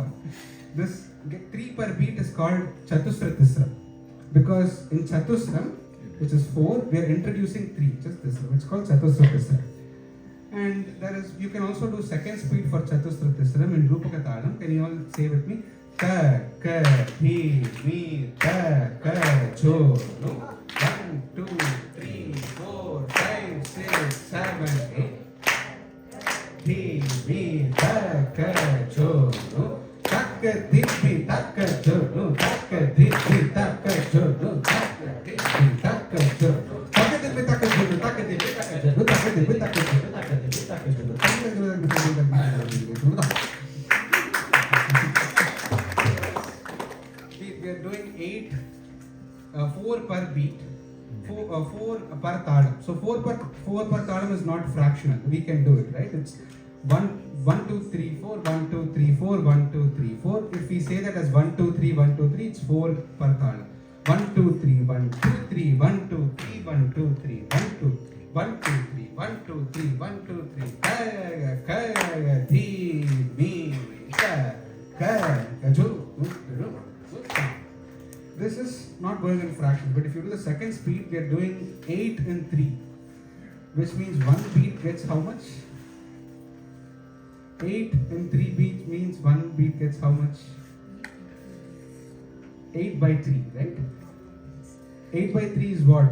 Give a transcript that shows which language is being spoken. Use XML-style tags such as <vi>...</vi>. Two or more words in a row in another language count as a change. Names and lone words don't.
<en>This 3 per beat is called Chatusra Tisram because in Chatusram, which is 4, we are introducing 3, just Tisram. It's called Chatusra Tisram. And you can also do second speed for Chatusra Tisram in Rupaka Talam. Can you all say with me? Ta, ka, thi, mi, ta, ka, cho, no. 1, 2, 3, 4, 5, 6, 7, 8. Thi, mi, ta, ka, cho, no. Tak, thi, mi, ta, ka, cho, no. Tak, thi, mi, ta, ka, cho, no. Tak, thi, mi, ta, ka, cho, no. Tak, thi, mi, ta, ka, cho, no. Tak, thi, mi, ta, ka, cho, no. Tak, thi, mi, ta, ka, cho, no. Tak, thi, mi, ta, ka, cho, no. Tak, thi, mi, ta, ka, cho, no. We are doing 4 per beat, 4 per talam. So 4 per talam is not fractional. We can do it, right? It's 1 2 3 4 1 2 3 4 1 2 3 4. If we say that as 1 2 3 1 2 3, it's 4 per talam. 1 2 3 1 2 3 1 2 3 1 2 3 1 2 1 2 3 1 2 3 1 2 3 ka thi mi ka ju. This is not going in fractions, but if you do the second speed, we are doing 8 and 3, which means 1 beat gets how much? 8 and 3 beats means 1 beat gets how much? 8 by 3, right? 8 by 3 is what?</en>